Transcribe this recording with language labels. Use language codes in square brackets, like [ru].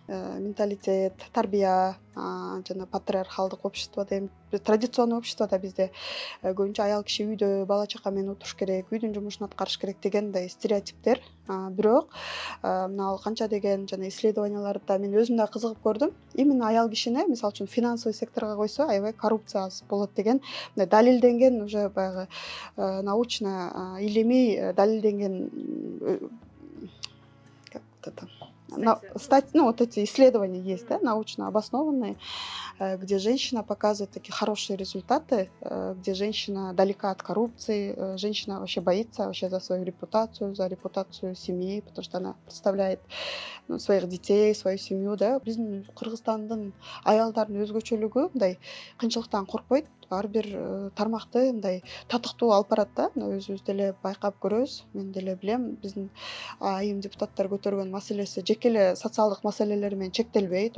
[ky] Менталитет, тарбия, жана патриархалдык общество дейм. Традиционный обществодо бизде көбүнчө аял киши үйдө бала чака менен отуруш керек, үйдүн жумушун аткарыш керек деген мындай стереотиптер. Бирок мына канча деген жана исследованияларда мен өзүм да кызыгып көрдүм. [ru] Именно [ky] аял кишини мисалы үчүн финансовый секторго койсо аябай коррупция аз болот деген мындай далилденген уже баягы научно, илимий далилденген [ru] как это ну, вот эти исследования есть, да, научно обоснованные, где женщина показывает такие хорошие результаты, где женщина далека от коррупции, женщина вообще боится вообще за свою репутацию, за репутацию семьи, потому что она представляет своих детей, свою семью, да. [ky] Биздин Кыргызстандын аялдарынын өзгөчөлүгү мындай кыйынчылыктан коркпойт, ар бир тармакты мындай татыктуу алып барат да. Өзүбүз деле байкап көрөбүз. Мен деле билем, биздин айым депутаттар көтөргөн маселеси жеке эле социалдык маселелер менен чектелбейт.